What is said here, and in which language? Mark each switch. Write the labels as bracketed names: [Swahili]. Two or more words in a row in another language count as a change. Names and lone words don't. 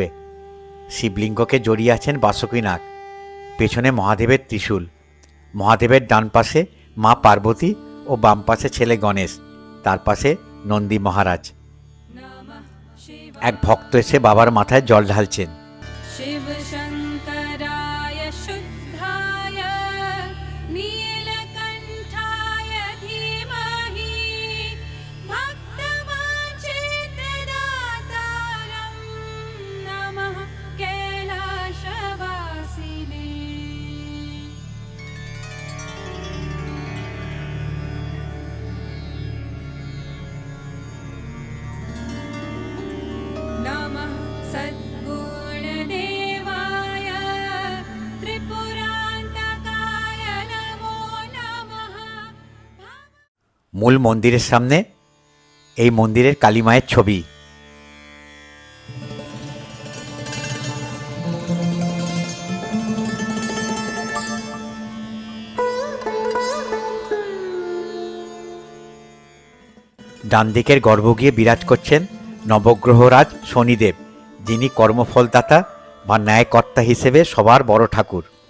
[Bangla] শিবলিঙ্গকে জড়িয়ে আছেন বাসুকী নাগ, পেছনে মহাদেবের ত্রিশূল। মহাদেবের ডান পাশে মা পার্বতী ও বাম পাশে ছেলে গণেশ, তার পাশে নন্দী মহারাজ। এক ভক্ত এসে বাবার মাথায় জল ঢালছেন। [Sanskrit] शिव शङ्कराय शुद्धाय नीलकण्ठाय धीमहि भक्तवाञ्छितदातारं नमः कैलासवासिने। नमः सद्गुणदेवाय त्रिपुरान्तकाय नमो नमः। [Bangla] মূল মন্দিরের সামনে এই মন্দিরের কালী মায়ের ছবি। ডান দিকের গর্ভগৃহে বিরাজ করছেন নবগ্রহরাজ শনিদেব, যিনি কর্মফলদাতা বা ন্যায়কর্তা হিসেবে সবার বড় ঠাকুর।